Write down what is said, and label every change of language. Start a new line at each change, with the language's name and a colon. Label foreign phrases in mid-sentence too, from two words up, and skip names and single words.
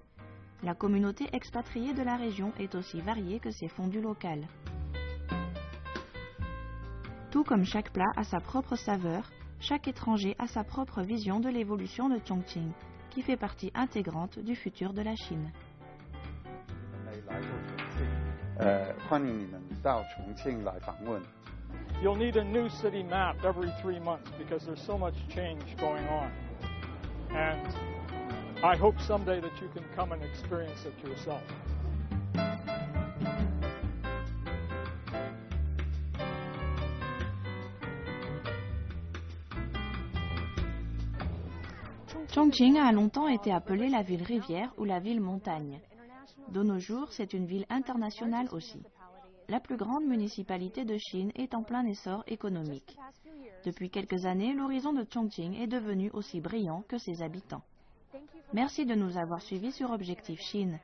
French: La communauté expatriée de la région est aussi variée que ses fondus locales. Tout comme chaque plat a sa propre saveur, chaque étranger a sa propre vision de l'évolution de Chongqing, qui fait partie intégrante du futur de la Chine.
Chinese: 欢迎你们到重庆来访问。
English: You'll need a new city map every 3 months because there's so much change going on. And I hope someday that you can come and experience it yourself.
French: Chongqing a longtemps été appelée la ville rivière ou la ville montagne. De nos jours, c'est une ville internationale aussi. la plus grande municipalité de Chine, est en plein essor économique. Depuis quelques années, l'horizon de Chongqing est devenu aussi brillant que ses habitants. Merci de nous avoir suivis sur Objectif Chine.